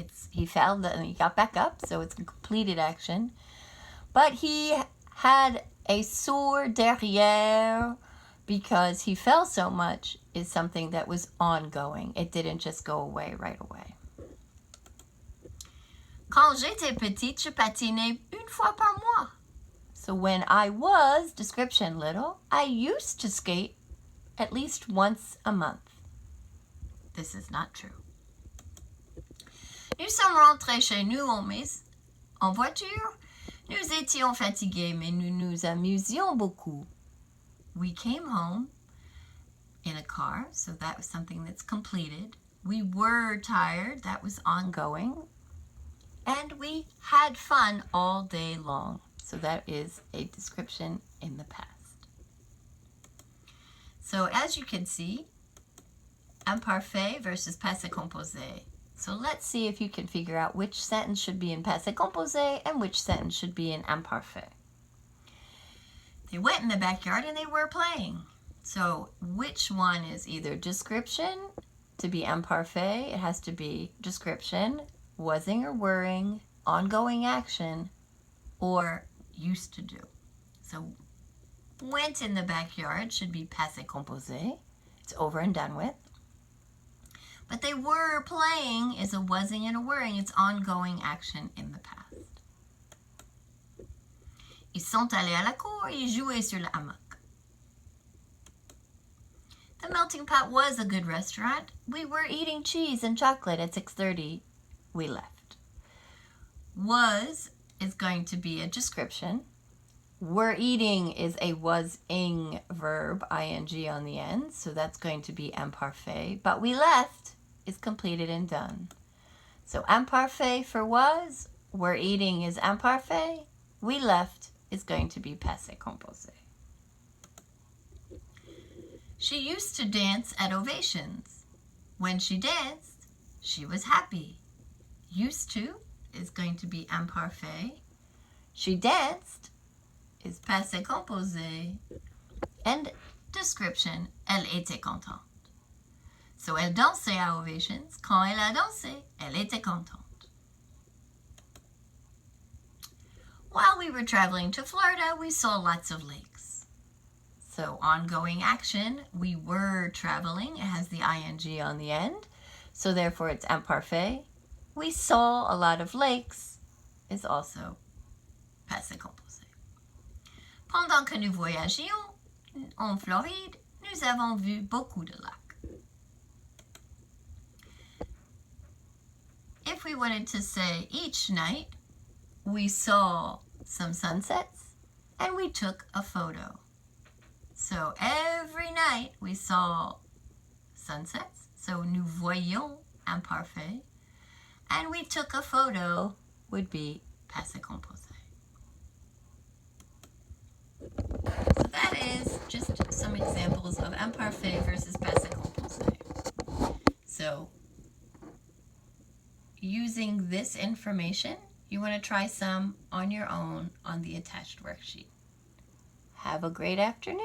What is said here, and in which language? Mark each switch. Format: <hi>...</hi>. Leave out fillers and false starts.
<en>He fell and he got back up, so it's a completed action. But he had a sore derrière because he fell so much is something that was ongoing. It didn't just go away right away.</en> <fr>Quand j'étais petite, je patinais une fois par mois.</fr> <en>So when I was, description little, I used to skate at least once a month. This is not true.</en> <fr>Nous sommes rentrés chez nous en voiture. Nous étions fatigués, mais nous nous amusions beaucoup.</fr> <en>We came home in a car, so that was something that's completed. We were tired, that was ongoing. And we had fun all day long. So that is a description in the past. So as you can see, imparfait versus passé composé. So let's see if you can figure out which sentence should be in passé composé and which sentence should be in imparfait. They went in the backyard and they were playing. So which one is either description to be imparfait? It has to be description, wasing or wereing, ongoing action, or used to do. So went in the backyard should be passé composé. It's over and done with. But they were playing is a wasing and a wereing. It's ongoing action in the past.</en> <fr>Ils sont allés à la cour, ils jouaient sur le hamac.</fr> <en>The Melting Pot was a good restaurant. We were eating cheese and chocolate at 6:30. We left. Was is going to be a description. Were eating is a was-ing verb, ing on the end, so that's going to be imparfait. But we left is completed and done. So imparfait for was, were eating is imparfait, we left is going to be passé composé. She used to dance at ovations. When she danced, she was happy. Used to is going to be imparfait. She danced is passé composé. And description,</en> <fr>elle était contente. So elle dansait à ovations. Quand elle a dansé, elle était contente.</fr> <en>While we were traveling to Florida, we saw lots of lakes. So ongoing action, we were traveling. It has the ing on the end. So therefore it's imparfait. We saw a lot of lakes is also passé composé.</en> <fr>Pendant que nous voyagions en Floride, nous avons vu beaucoup de lacs.</fr> <en>If we wanted to say each night, we saw some sunsets and we took a photo. So every night we saw sunsets.</en> <fr>So nous voyions imparfait.</fr> <en>And we took a photo would be passé composé. So that is just some examples of imparfait versus passé composé. So using this information, you want to try some on your own on the attached worksheet. Have a great afternoon.</en>